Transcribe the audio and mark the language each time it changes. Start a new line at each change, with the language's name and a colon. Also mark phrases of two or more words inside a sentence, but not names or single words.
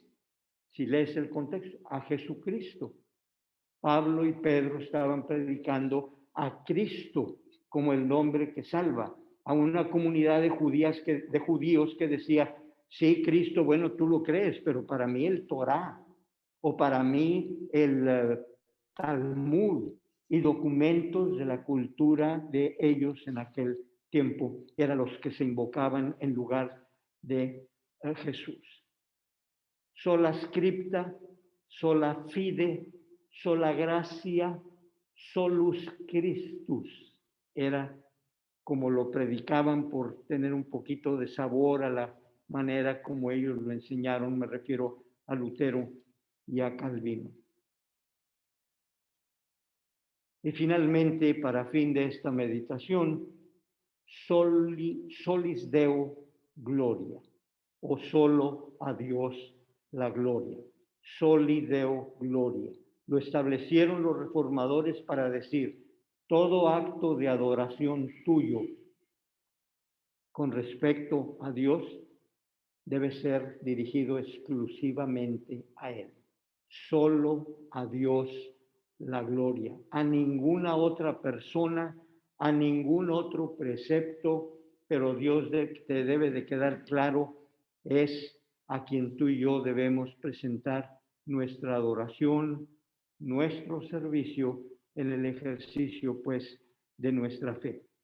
Spanish: Si lees el contexto, a Jesucristo. Pablo y Pedro estaban predicando a Cristo como el nombre que salva, a una comunidad de judíos que decía, sí, Cristo, bueno, tú lo crees, pero para mí el Torá, o para mí el Talmud, y documentos de la cultura de ellos en aquel tiempo. Eran los que se invocaban en lugar de Jesús.
Latin: Sola scripta, sola fide, sola gracia, solus Christus.
Spanish: Era como lo predicaban por tener un poquito de sabor a la manera como ellos lo enseñaron. Me refiero a Lutero y a Calvino. Y finalmente, para fin de esta meditación,
Latin: solis Deo gloria,
Spanish: o solo a Dios la gloria.
Latin: Soli Deo gloria.
Spanish: Lo establecieron los reformadores para decir, todo acto de adoración tuyo con respecto a Dios debe ser dirigido exclusivamente a Él. Solo a Dios la gloria, a ninguna otra persona, a ningún otro precepto, pero Dios te debe de quedar claro, es a quien tú y yo debemos presentar nuestra adoración, nuestro servicio en el ejercicio, pues, de nuestra fe.